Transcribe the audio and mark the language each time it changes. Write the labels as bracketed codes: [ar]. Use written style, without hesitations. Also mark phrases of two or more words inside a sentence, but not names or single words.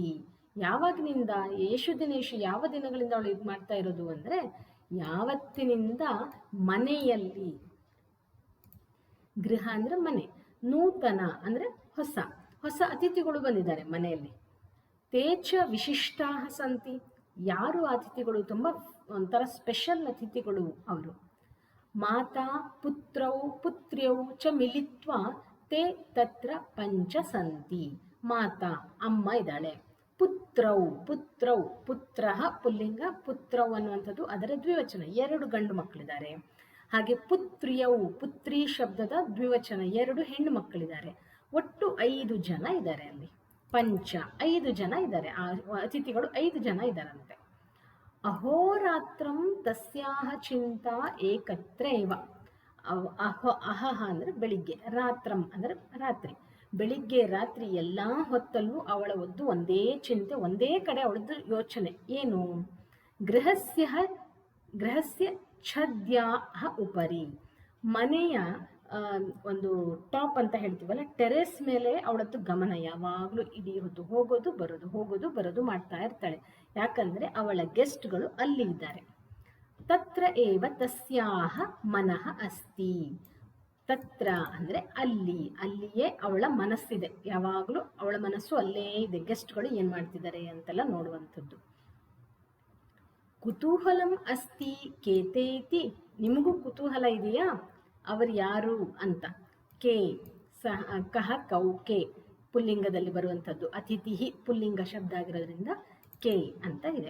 [kn] ಯಾವಾಗಿನಿಂದ, [sa] ಯೇಷು ದಿನೇಶು, [kn] ಯಾವ ದಿನಗಳಿಂದ ಅವಳು ಇದು ಮಾಡ್ತಾ ಇರೋದು ಅಂದರೆ, ಯಾವತ್ತಿನಿಂದ ಮನೆಯಲ್ಲಿ, ಗೃಹ ಅಂದರೆ ಮನೆ, ನೂತನ ಅಂದರೆ ಹೊಸ ಹೊಸ ಅತಿಥಿಗಳು ಬಂದಿದ್ದಾರೆ ಮನೆಯಲ್ಲಿ. [sa] ತೇಚ ವಿಶಿಷ್ಟಾ ಸಂತಿ, [kn] ಯಾರು ಅತಿಥಿಗಳು, ತುಂಬ ಒಂಥರ ಸ್ಪೆಷಲ್ ಅತಿಥಿಗಳು ಅವರು. [sa] ಮಾತಾ ಪುತ್ರೌ ಪುತ್ರ್ಯೌ ಚ ಮಿಲಿತ್ವ ತೇ ತತ್ರ ಪಂಚ ಸಂತಿ. [kn] ಮಾತಾ ಅಮ್ಮ ಇದ್ದಾಳೆ, [sa] ಪುತ್ರೌ ಪುತ್ರೌ ಪುತ್ರ [kn] ಪುಲ್ಲಿಂಗ, ಪುತ್ರೌ ಅನ್ನುವಂಥದ್ದು ಅದರ ದ್ವಿವಚನ, 2 ಗಂಡು ಮಕ್ಕಳಿದ್ದಾರೆ. ಹಾಗೆ ಪುತ್ರಿಯೌ ಪುತ್ರಿ ಶಬ್ದದ ದ್ವಿವಚನ, 2 ಹೆಣ್ಣು ಮಕ್ಕಳಿದ್ದಾರೆ. ಒಟ್ಟು 5 ಜನ ಇದ್ದಾರೆ ಅಲ್ಲಿ. ಪಂಚ 5 ಜನ ಇದ್ದಾರೆ, ಆ ಅತಿಥಿಗಳು 5 ಜನ ಇದ್ದಾರಂತೆ. [sa] ಅಹೋರಾತ್ರಂ ತಸ್ಯಾಹ ಚಿಂತಾ ಏಕತ್ರ ಇವ. [kn] ಅಹಹ ಅಂದರೆ ಬೆಳಿಗ್ಗೆ, ರಾತ್ರಂ ಅಂದರೆ ರಾತ್ರಿ, ಬೆಳಿಗ್ಗೆ ರಾತ್ರಿ ಎಲ್ಲ ಹೊತ್ತಲ್ಲೂ ಅವಳ ಒಂದೇ ಚಿಂತೆ, ಒಂದೇ ಕಡೆ ಅವಳದ್ದು ಯೋಚನೆ ಏನು? [sa] ಗೃಹಸ್ಯ ಛದ್ಯಾಹ ಉಪರಿ, [kn] ಮನೆಯ ಒಂದು ಟಾಪ್ ಅಂತ ಹೇಳ್ತೀವಲ್ಲ, ಟೆರೆಸ್ ಮೇಲೆ ಅವಳದ್ದು ಗಮನ ಯಾವಾಗಲೂ ಇಡೀ ಹೊತ್ತು ಹೋಗೋದು ಬರೋದು ಮಾಡ್ತಾ ಇರ್ತಾಳೆ. ಯಾಕಂದರೆ ಅವಳ ಗೆಸ್ಟ್ಗಳು ಅಲ್ಲಿ ಇದ್ದಾರೆ. [sa] ತತ್ರ ಏವ ತಸ್ಯಾಹ ಮನಃ ಅಸ್ತಿ. [kn] ತತ್ರ ಅಂದರೆ ಅಲ್ಲಿಯೇ ಅವಳ ಮನಸ್ಸಿದೆ, ಯಾವಾಗಲೂ ಅವಳ ಮನಸ್ಸು ಅಲ್ಲೇ ಇದೆ, ಗೆಸ್ಟ್ಗಳು ಏನು ಮಾಡ್ತಿದ್ದಾರೆ ಅಂತೆಲ್ಲ ನೋಡುವಂಥದ್ದು. [sa] ಕುತೂಹಲಂ ಅಸ್ತಿ ಕೇತೇತಿ, [kn] ನಿಮಗೂ ಕುತೂಹಲ ಇದೆಯಾ ಅವರು ಯಾರು ಅಂತ. ಕೆ ಕಹ ಕೌಕೆ ಪುಲ್ಲಿಂಗದಲ್ಲಿ ಬರುವಂಥದ್ದು, ಅತಿಥಿ ಪುಲ್ಲಿಂಗ ಶಬ್ದ ಆಗಿರೋದ್ರಿಂದ ಕೆ ಅಂತ ಇದೆ.